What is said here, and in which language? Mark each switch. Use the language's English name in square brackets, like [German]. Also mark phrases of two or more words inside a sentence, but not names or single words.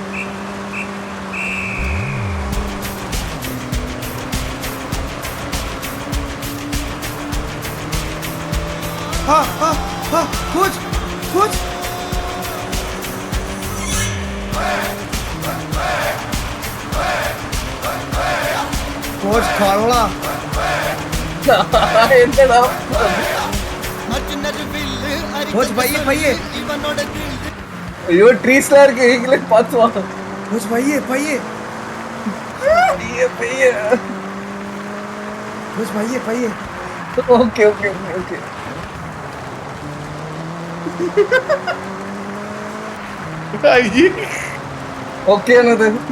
[Malayalam] കോച്ച് കോച്ച് കോച്ച് കള്ള. കോച്ച് പയ്യെ പയ്യെ. [Tamil] അയ്യോ ട്രീസ്ലാ இருக்கு நீங்களே பாத்து வாங்க. [Malayalam] കോച്ച് പയ്യെ പയ്യെ. പയ്യെ കോച്ച് പയ്യെ പയ്യെ. ഓക്കെ ഓക്കെ ഓക്കെ. ഓക്കെ ആണത്.